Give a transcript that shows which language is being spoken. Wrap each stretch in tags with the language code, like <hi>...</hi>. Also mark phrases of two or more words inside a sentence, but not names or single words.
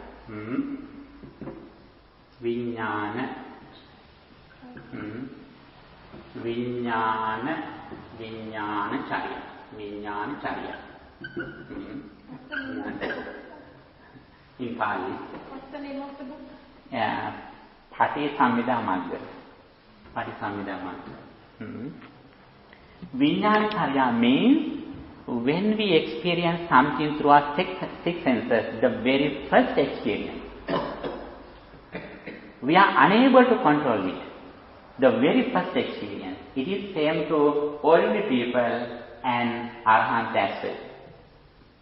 <pi>Vijnana Charya.</pi> <en>In Pali. What's the name of the book? Patisambhidamagga.</en> <pi>Vijnana Charya</pi> <en>means when we experience something through our six senses, the very first experience, we are unable to control it. The very first experience. It is same to ordinary people and Arhants as well.</en>